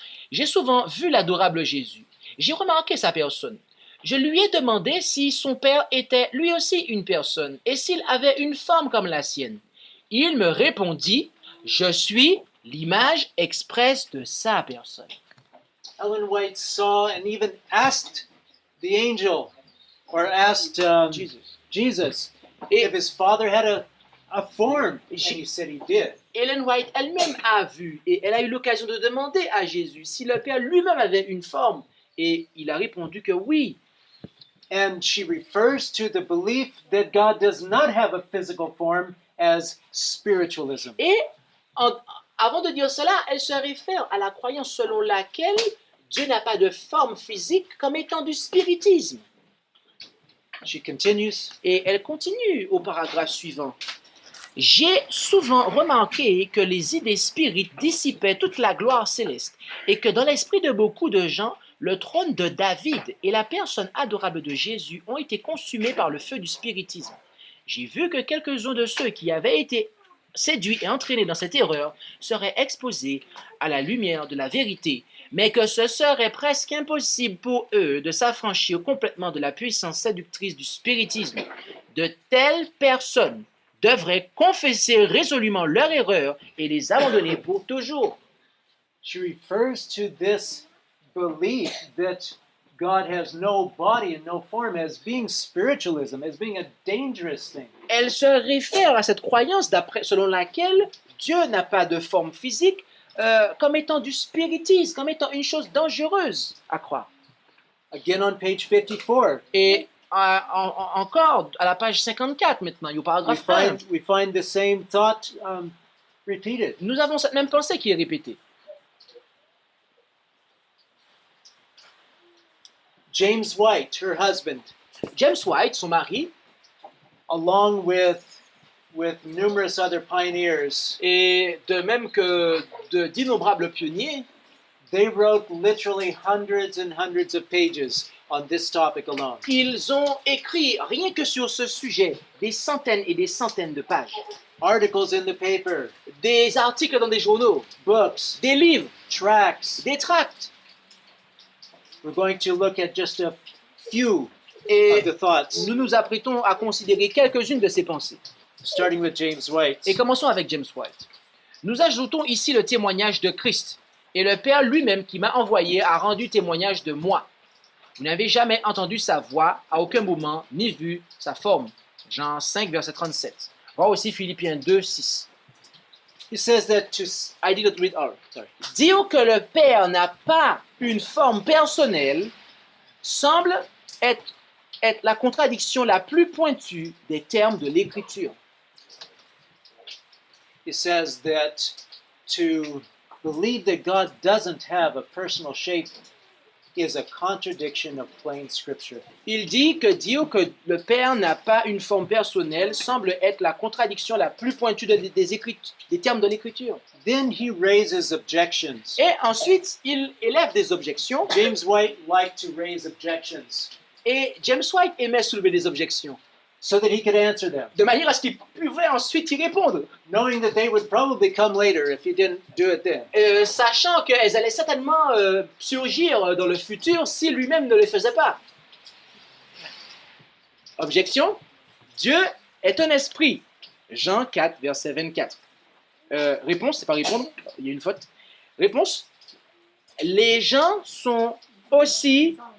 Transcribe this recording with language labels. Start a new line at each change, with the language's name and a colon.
French: J'ai souvent vu l'adorable Jésus. J'ai remarqué sa personne. Je lui ai demandé si son père était lui aussi une personne et s'il avait une forme comme la sienne. Il me répondit, « Je suis l'image expresse de sa personne. »
English: Ellen White saw and even asked the angel, or asked Jesus
French: Et
English: if his father had a form, and he said he did.
French: Ellen White elle-même a vu et elle a eu l'occasion de demander à Jésus si le Père lui-même avait une forme et il a répondu que oui.
English: And she refers to the belief that God does not have a physical form as spiritualism.
French: Et avant de dire cela, elle se réfère à la croyance selon laquelle Dieu n'a pas de forme physique comme étant du spiritisme.
English: She continues,
French: Et elle continue au paragraphe suivant. J'ai souvent remarqué que les idées spirites dissipaient toute la gloire céleste et que dans l'esprit de beaucoup de gens, le trône de David et la personne adorable de Jésus ont été consumés par le feu du spiritisme. J'ai vu que quelques-uns de ceux qui avaient été séduits et entraînés dans cette erreur seraient exposés à la lumière de la vérité, mais que ce serait presque impossible pour eux de s'affranchir complètement de la puissance séductrice du spiritisme. De telles personnes devraient confesser résolument leur erreur et les abandonner pour toujours.
English: she refers to this belief that God has no body and no form as being spiritualism, as being a dangerous thing.
French: Elle se réfère à cette croyance selon laquelle Dieu n'a pas de forme physique comme étant du spiritisme, comme étant une chose dangereuse à croire.
English: Again on page 54,
French: Et encore à la page 54 maintenant, au paragraphe 1,
English: we find the same thought repeated.
French: nous avons cette même pensée qui est répétée.
English: James White, her husband,
French: James White, son mari,
English: along with numerous other pioneers,
French: et de même que d'innombrables pionniers,
English: they wrote literally hundreds and hundreds of pages on this topic alone.
French: ils ont écrit, rien que sur ce sujet, des centaines et des centaines de pages.
English: Articles in the paper,
French: Des articles dans des journaux,
English: books,
French: des livres,
English: tracts.
French: des tracts.
English: We're going to look at just a few
French: Et
English: of the thoughts,
French: nous nous apprêtons à considérer quelques-unes de ces pensées.
English: starting with James White.
French: Et commençons avec James White. Nous ajoutons ici le témoignage de Christ. Et le Père lui-même qui m'a envoyé a rendu témoignage de moi. Vous n'avez jamais entendu sa voix à aucun moment, ni vu sa forme. Jean 5, verset 37. Voir aussi Philippiens 2, 6.
English: He says that to I did not read all. Sorry.
French: Dire que le Père n'a pas une forme personnelle semble être la contradiction la plus pointue des termes de l'Écriture.
English: he says that to believe that God doesn't have a personal shape is a contradiction of plain scripture.
French: Il dit que dire que le Père n'a pas une forme personnelle semble être la contradiction la plus pointue des termes de l'Écriture.
English: Then he raises objections.
French: Et ensuite, il élève des objections.
English: James White liked to raise objections
French: Et James White aimait soulever des objections,
English: so that he could answer them,
French: de manière à ce qu'il pouvait ensuite y répondre,
English: knowing that they would probably come later if he didn't do it then.
French: sachant qu'elles allaient certainement surgir dans le futur si lui-même ne les faisait pas. Objection. Dieu est un esprit. Jean 4, verset 24. Réponse, c'est pas répondre, il y a une faute. Réponse. Les gens sont aussi...